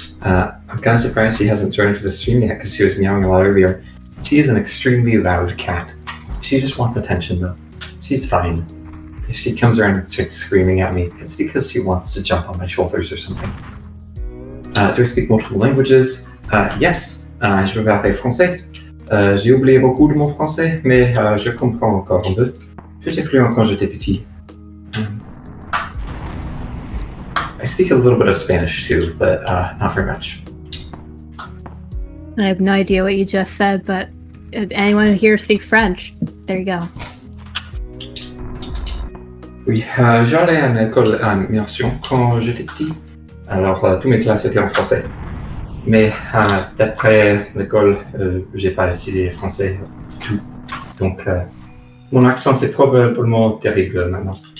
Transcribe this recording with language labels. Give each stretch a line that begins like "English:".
English: I'm kind of surprised she hasn't joined for the stream yet because she was meowing a lot earlier. She is an extremely loud cat. She just wants attention though. She's fine. If she comes around and starts screaming at me, it's because she wants to jump on my shoulders or something. Do I speak multiple languages? Yes.
French: Je parle français. J'ai oublié beaucoup de mon français, mais je comprends encore un peu. J'étais
English: fluent
French: quand j'étais petit.
English: I speak a little bit of Spanish too, but not very much. I have no idea what you just said, but anyone here speaks French. There you go.
French: Oui, j'allais à l'école en immersion quand j'étais petit. Alors, toutes mes classes étaient en français. Mais d'après l'école, j'ai pas étudié français du tout. Donc, mon accent, c'est probablement terrible maintenant.